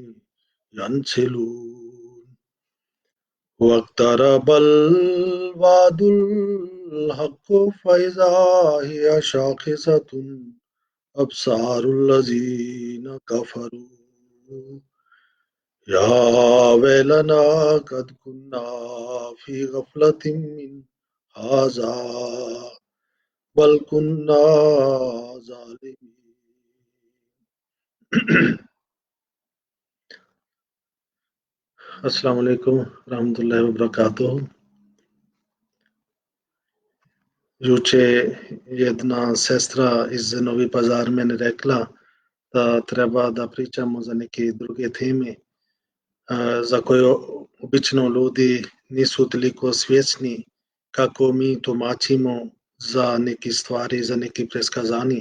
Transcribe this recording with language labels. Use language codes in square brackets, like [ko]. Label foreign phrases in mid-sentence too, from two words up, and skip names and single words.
[ar] ينسلون واقترب الوعد الحق فإذا هي شاخصة أبصار الذين كفروا يا ويلنا قد كنا في غفلة من هذا بل كنا ظالمين السلام عليكم رحمة الله وبركاته [bs] Juče jedna sestra iz Novi Pazar mene rekla da treba da pričamo za neke druge teme za koje obično ljudi nisu toliko svjesni kako mi tumačimo za neke stvari, za neke preskazanje.